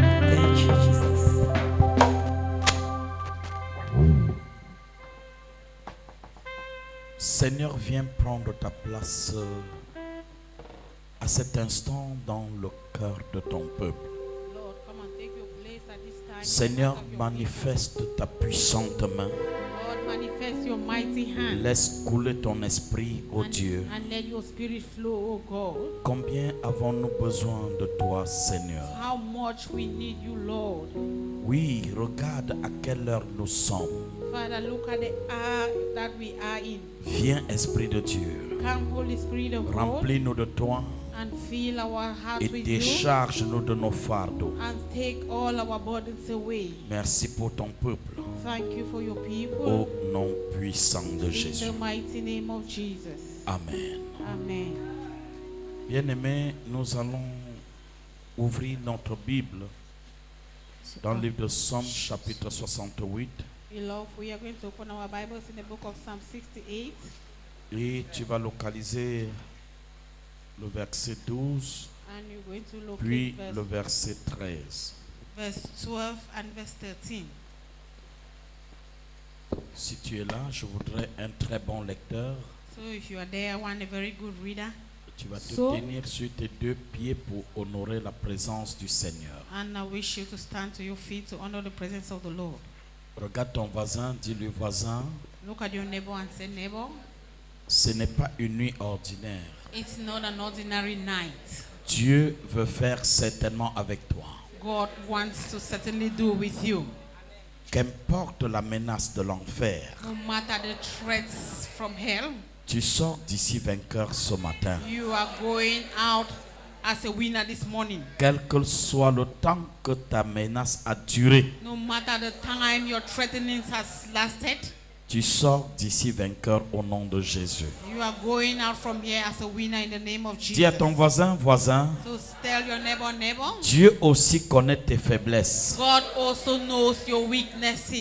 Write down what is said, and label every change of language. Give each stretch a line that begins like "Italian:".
English: Thank you, Jesus.
French: Seigneur, viens prendre ta place à cet instant dans le cœur de ton peuple.
English: Lord, come and take your place at this time.
French: Seigneur,
English: in the heart of your
French: manifeste ta puissante main.
English: people. Lord, manifest your mighty hand.
French: Laisse couler ton esprit, ô Dieu.
English: And let your spirit flow, oh God.
French: Combien avons-nous besoin de toi, Seigneur?
English: How much we need you, Lord.
French: Oui, regarde à quelle heure nous sommes.
English: Father, look at the hour that we are in.
French: Viens, Esprit de Dieu.
English: Come, Holy Spirit of God,
French: Remplis-nous de toi
English: and fill our hearts
French: et
English: with you,
French: décharge-nous de nos fardeaux.
English: and take all our burdens away.
French: Merci pour ton peuple.
English: Thank you for your people.
French: Au nom puissant de
English: In
French: Jésus.
English: the mighty name of Jesus.
French: Amen.
English: Amen.
French: Bien-aimés, nous allons ouvrir notre Bible dans le livre de Psaume chapitre 68
English: Beloved, we are going to open our Bibles in the book of Psalm 68.
French: et tu vas localiser le verset 12
English: And you're going to look
French: puis
English: at
French: le verset 13.
English: verse 12 and verse 13.
French: Si tu es là, je voudrais un très bon lecteur.
English: So if you are there, I want a very good reader.
French: Tu vas te
English: So-
French: tenir sur tes deux pieds pour honorer la présence du Seigneur.
English: And I wish you to stand to your feet to honor the presence of the Lord.
French: Regarde ton voisin, dis-lui voisin,
English: Look at your neighbor and say, neighbor,
French: ce n'est pas une nuit ordinaire.
English: it's not an ordinary night.
French: Dieu veut faire certainement avec toi.
English: God wants to certainly do with you.
French: Qu'importe la menace de l'enfer,
English: No matter the threats from hell,
French: tu sors d'ici vainqueur ce matin.
English: you are going out as a winner this morning.
French: Quel que soit le temps que ta menace a duré,
English: No matter the time your threatening has lasted,
French: tu sors d'ici vainqueur au nom de Jésus.
English: you are going out from here as a winner in the name of
French: Dis à
English: Jesus.
French: ton voisin, voisin,
English: So tell your neighbor,
French: Dieu aussi connaît tes faiblesses.
English: God also knows your weaknesses.